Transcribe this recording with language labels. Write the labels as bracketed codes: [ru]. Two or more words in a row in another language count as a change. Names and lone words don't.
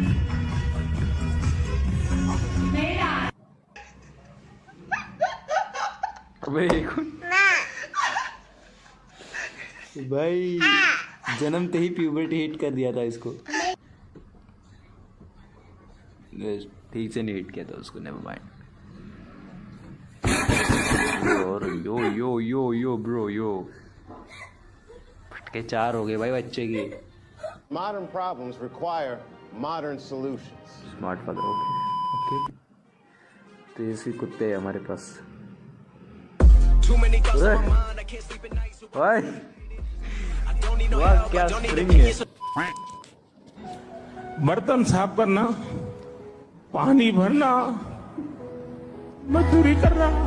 [hi] भाई जन्मते ही [en] puberty hit [hi] कर दिया था इसको। ठीक से नहीं हिट किया था उसको, [en] never mind. [hi] और [en] yo yo yo yo bro yo [hi] फटके 4 हो गए भाई बच्चे की। [en] Modern problems require modern solutions. smart father okay. [hi] तेजस्वी कुत्ते हैं हमारे पास। वाह क्या स्प्रिंग है। बर्तन साफ करना, पानी भरना, मजदूरी करना।